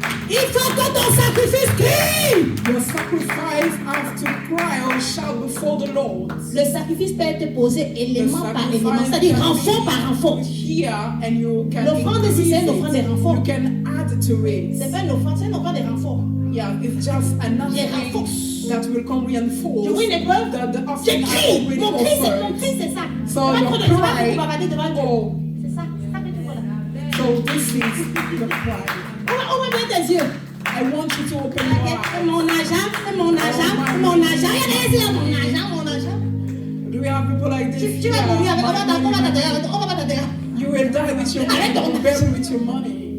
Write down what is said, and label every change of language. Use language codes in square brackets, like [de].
[fr] Il faut que ton sacrifice crie. [en] Your sacrifice has to cry or shout before the Lord. [fr] Le sacrifice peut être posé élément par élément, c'est-à-dire renfort par renfort. L'offrande, c'est une offrande de renfort. [en] You can add to it. [fr] C'est pas une offrande, c'est une offrande de renfort. [en] Yeah, it's just another thing that will come reinforce. [fr] Je vois une épreuve. Je crie. Mon cri, c'est ça. [en] So your cry. Oh. [fr] C'est ça que tu vois là. [en] So this is the cry. [fr] Ouvre bien tes yeux. [en] I want you to open your eyes. [fr] Mon argent, mon argent, mon argent. Regardez, mon argent, mon argent. [en] Do we have people like this? [fr] Tu vas mourir avec, on va t'enterrer. [en] You will die with your money. You will bury with your money.